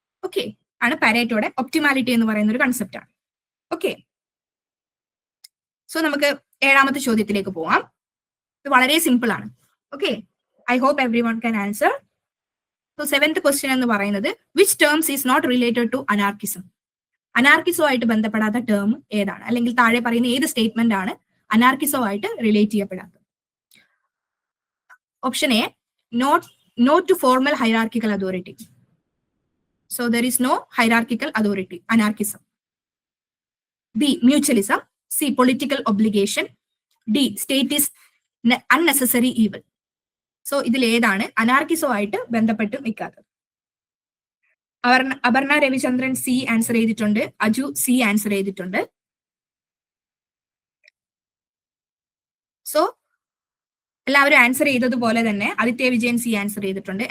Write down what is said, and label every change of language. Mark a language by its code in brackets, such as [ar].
[ml] Okay, ആണ് പാരേറ്റോയുടെ optimality എന്ന് പറയുന്ന ഒരു കൺസെപ്റ്റ് ആണ്. ഓക്കെ, സോ നമുക്ക് 7ാമത്തെ ചോദ്യത്തിലേക്ക് പോവാം. ഇത് വളരെ സിമ്പിൾ ആണ്. [en] Okay, I hope everyone can answer. So 7th question [ml] എന്ന് പറയുന്നത് [en] Which terms is not related to anarchism. [ml] അനാർക്കിസവുമായിട്ട് ബന്ധപ്പെടാത്ത term ഏതാണ്, അല്ലെങ്കിൽ താഴെ പറയുന്ന ഏത് സ്റ്റേറ്റ്മെന്റ് ആണ് അനാർക്കിസവുമായിട്ട് relate ചെയ്യപ്പെടാത്തത്? [en] Option A, no to formal hierarchical authority. So there is no hierarchical authority, anarchism. B, mutualism. C, political obligation. D, state is unnecessary evil. [ml] So ഇതിൽ ഏതാണ് അനാർക്കിസവുമായിട്ട് ബന്ധപ്പെട്ട് നിൽക്കാത്തത്? Aparna Ravichandran C answer ചെയ്തിട്ടുണ്ട്, അജു സി ആൻസർ ചെയ്തിട്ടുണ്ട്. So എല്ലാവരും answer ചെയ്തതുപോലെ തന്നെ Aditya Vijayan C answer ചെയ്തിട്ടുണ്ട്.